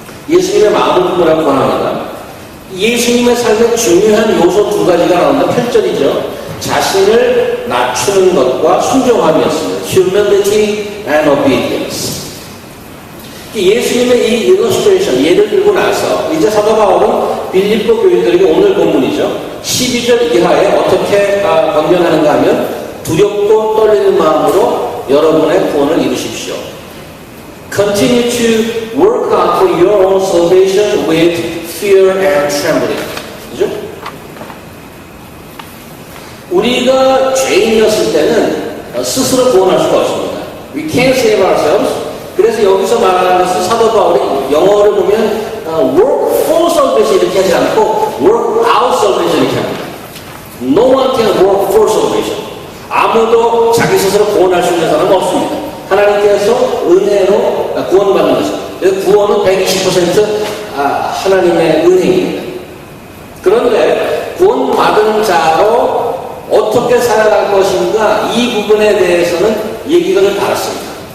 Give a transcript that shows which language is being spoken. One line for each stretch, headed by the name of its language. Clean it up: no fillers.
Korean: 예수님의 마음을 품으라고 권합니다. 예수님의 삶의 중요한 요소 두 가지가 나온다. 8절이죠. 자신을 낮추는 것과 순종함이었습니다.
English: Humility and obedience.
Korean: 예수님의 이 illustration, 예를 들고 나서 이제 사도 바울은 빌립보 교인들에게 오늘 본문이죠. 12절 이하에 어떻게 권면하는가 하면 두렵고 떨리는 마음으로 여러분의 구원을 이루십시오.
English: Continue to work out for your own salvation with fear and trembling.
Korean: 그죠? 우리가 죄인이었을 때는 스스로 구원할 수가 없습니다.
English: We can't save ourselves.
Korean: 그래서 여기서 말하는 것은 사도 바울이 영어를 보면
English: work for salvation
Korean: 이렇게 하지 않고
English: work out salvation
Korean: 이렇게 합니다.
English: No one can work for salvation.
Korean: 아무도 자기 스스로 구원할 수 있는 사람은 없습니다. 하나님께서 은혜로 구원받는 것입니다. 그래서 구원은 120% 하나님의 은혜입니다. 그런데 구원받은 자로 어떻게 살아갈 것인가, 이 부분에 대해서는 얘기가 좀 다릅니다.